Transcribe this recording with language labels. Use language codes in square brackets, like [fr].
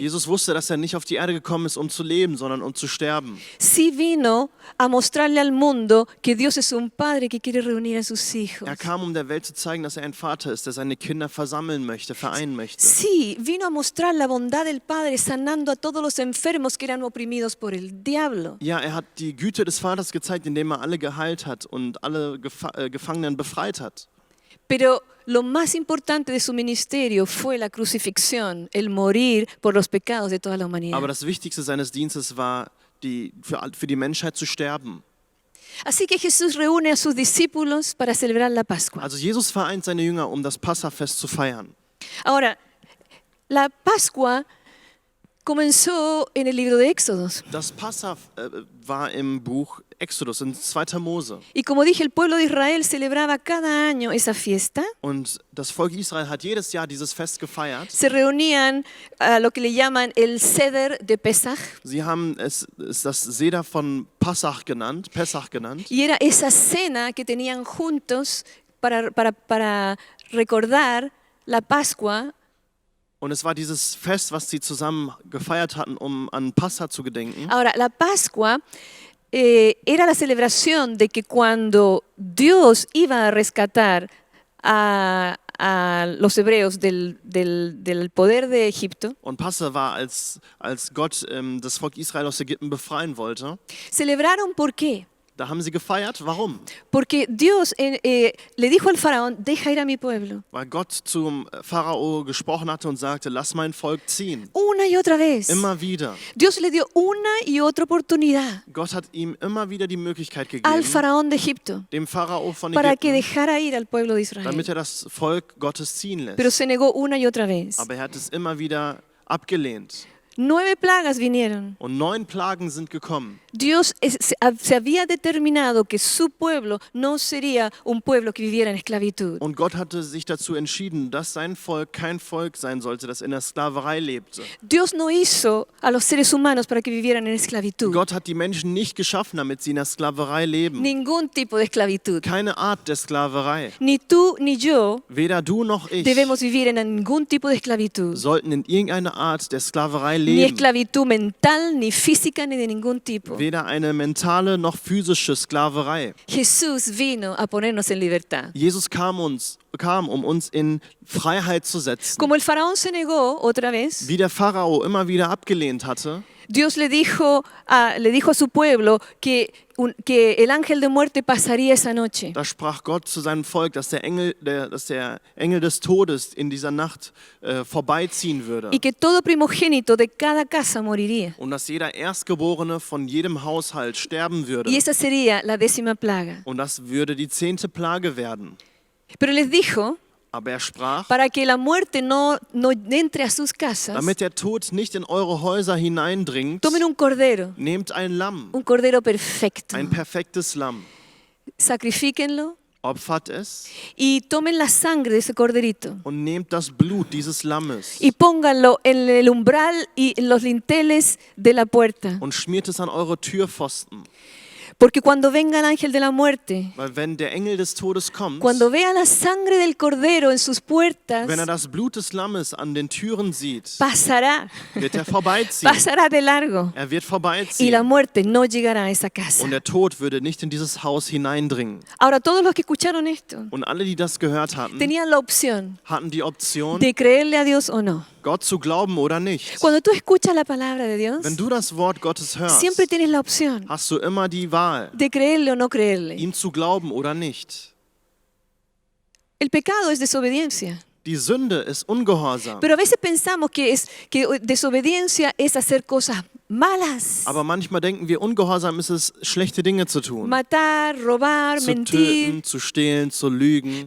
[de] Jesus wusste, dass er nicht auf die Erde gekommen ist, um zu leben, sondern um zu sterben. [es] Sí vino a mostrarle al mundo que Dios es un padre que quiere reunir a sus hijos. [de] Er kam, um der Welt zu zeigen, dass er ein Vater ist, der seine Kinder versammeln möchte, vereinen möchte. [es] Sí, vino a mostrar la bondad del Padre sanando a todos los enfermos que eran oprimidos por el diablo. [de] Ja, er hat die Güte des Vaters gezeigt, indem er alle geheilt hat und alle Gefangenen befreit hat. [es] Pero lo más importante de su ministerio fue la crucifixión, el morir por los pecados de toda la humanidad. [de] Aber das Wichtigste seines Dienstes war, für die Menschheit zu sterben. [es] Así que Jesús reúne a sus discípulos para celebrar la Pascua. [de] Also Jesus vereint seine Jünger, um das Passafest zu feiern. [es] Ahora, la Pascua comenzó en el libro de Éxodos. [de] Das Passa war im Buch Exodus, in 2. Mose. [es] Y como dije, el pueblo de Israel celebraba cada año esa fiesta. [de] Und das Volk Israel hat jedes Jahr dieses Fest gefeiert. [es] Se reunían a lo que le llaman el Seder de Pesach. [de] Sie haben es das Seder von Pesach genannt. [es] Y era esa cena que tenían juntos para recordar la Pascua. [de] Und es war dieses Fest, was sie zusammen gefeiert hatten, um an Passa zu gedenken. [es] Ahora, la Pascua era la celebración de que cuando Dios iba a rescatar a los hebreos del poder de Egipto, [de] Und Passa war, als Gott das Volk Israel aus Ägypten befreien wollte. [es] celebraron ¿por qué? [de] Da haben sie gefeiert. Warum? [es] Porque Dios le dijo al faraón, deja ir a mi pueblo. [de] Weil Gott zum Pharao gesprochen hatte und sagte, lass mein Volk ziehen. [es] Una y otra vez. [de] Immer wieder. [es] Dios le dio una y otra oportunidad [de] Gott hat ihm immer wieder die Möglichkeit [es] al [de] gegeben, [es] faraón de Egipto [de] dem Pharao von [es] para que [de] Ägypten, [es] dejara ir al pueblo de Israel. [de] damit das Volk Gottes ziehen lässt. [es] Pero se negó una y otra vez. [de] Aber er hat es immer wieder abgelehnt. [es] 9 plagas vinieron. [de] Und 9 Plagen sind gekommen. [es] Dios se había determinado que su pueblo no sería un pueblo que viviera en esclavitud. [de] Und Gott hatte sich dazu entschieden, dass sein Volk kein Volk sein sollte, das in der Sklaverei lebte. [es] Dios no hizo a los seres humanos para que vivieran en esclavitud. [de] Gott hat die Menschen nicht geschaffen, damit sie in der Sklaverei leben. [es] Ningún tipo de esclavitud. [de] Keine Art der Sklaverei. [es] Ni tú ni yo [de] Weder du noch ich [es] debemos vivir en ningún tipo de esclavitud. [de] sollten in irgendeiner Art der Sklaverei [es] Ni [de] leben. [es] esclavitud mental, ni física, ni de ningún tipo. [de] Weder eine mentale noch physische Sklaverei. [es] Jesús vino a ponernos en libertad. [de] Jesus kam, um uns in Freiheit zu setzen. [es] Como el faraón se negó otra vez, [de] Wie der Pharao immer wieder abgelehnt hatte, [es] Dios le dijo a su pueblo que el ángel de muerte pasaría esa noche. [de] da sprach Gott zu seinem Volk, dass der Engel des Todes in dieser Nacht vorbeiziehen würde. [es] Y que todo primogénito de cada casa moriría. [de] Und dass jeder Erstgeborene von jedem Haushalt sterben würde. [es] Y esa sería la 10ª plaga. [de] Und das würde die 10. Plage werden. [es] Pero les dijo, [de] Aber er sprach, [es] para que la muerte no entre a sus casas, [de] damit der Tod nicht in eure Häuser hineindringt, [es] tomen un cordero, [de] nehmt ein Lamm, [es] un cordero perfecto, [de] ein perfektes Lamm, [es] sacrifíquenlo [de] opfert es [es] y tomen la sangre de ese corderito [de] und nehmt das Blut dieses Lammes [es] y pónganlo en el umbral y en los linteles de la puerta. [de] und schmiert es an eure Türpfosten. [es] Porque cuando venga el ángel de la muerte, [de] Weil wenn der Engel des Todes kommt, [es] cuando vea la sangre del cordero en sus puertas, [de] wenn er das Blut des Lammes an den Türen sieht, [es] pasará, [de] wird er vorbeiziehen. [es] pasará de largo [de] Er wird [es] y [de] vorbeiziehen. [es] la muerte no llegará a esa casa. [de] Und der Tod würde nicht in dieses Haus hineindringen. [es] Ahora, todos los que escucharon esto [de] Und alle, die das gehört hatten, [es] tenían la opción [de] hatten die Option, [es] de creerle a Dios o no. [de] Gott zu glauben oder nicht. [es] Cuando tú escuchas la palabra de Dios, [de] Wenn du das Wort Gottes hörst, [es] siempre tienes la opción [de] hast du immer die Wahl, [es] de creerle o no creerle. [de] ihm zu glauben oder nicht. [es] El pecado es desobediencia. [de] Die Sünde ist Ungehorsam. [es] Pero a veces pensamos que desobediencia es hacer cosas malas. [de] Aber manchmal denken wir, Ungehorsam ist es, schlechte Dinge zu tun. [es] Matar, robar, [de] Zu [es] mentir. [de] töten, zu stehlen, zu lügen.